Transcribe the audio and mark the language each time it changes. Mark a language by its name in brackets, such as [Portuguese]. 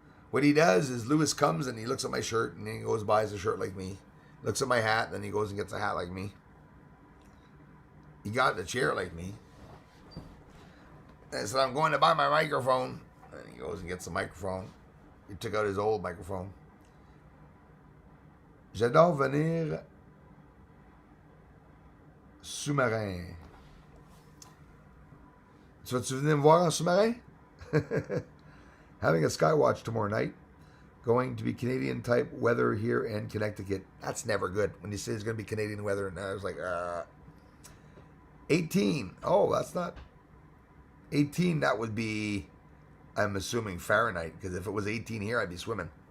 [English] What he does is Lewis comes and he looks at my shirt and then he goes buys a shirt like me. Looks at my hat and then he goes and gets a hat like me. He got the chair like me. And I said, I'm going to buy my microphone. And he goes and gets the microphone. He took out his old microphone. [French] J'adore venir sous-marin. Tu vas-tu venir me voir en sous-marin? [English] Having a skywatch tomorrow night. Going to be Canadian type weather here in Connecticut. That's never good when you say it's going to be Canadian weather. And I was like, 18. Oh, that's not 18. That would be, I'm assuming, Fahrenheit, because if it was 18 here, I'd be swimming.